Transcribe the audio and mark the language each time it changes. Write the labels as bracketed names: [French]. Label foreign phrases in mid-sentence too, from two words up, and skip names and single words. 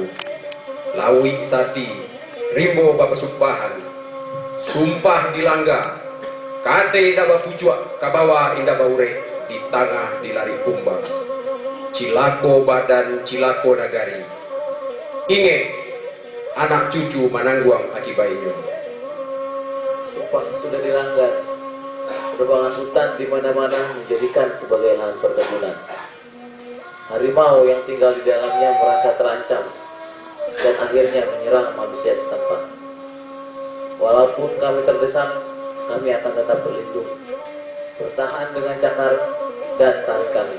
[Minangkabau] Lawi sati, rimbo bapesumpahan, sumpah dilangga, kate daba pucuak, kabawa indah baure, di tengah dilari kumbang. Cilako badan, cilako nagari. Inge, anak cucu manangguang akibatnya. [Indonesian] Sumpah sudah dilanggar. Penebangan hutan di mana-mana menjadikan sebagai lahan perkebunan. Harimau yang tinggal di dalamnya merasa terancam dan akhirnya menyerang manusia setempat. Walaupun kami terdesak, kami akan tetap berlindung, bertahan dengan cakar dan taring kami.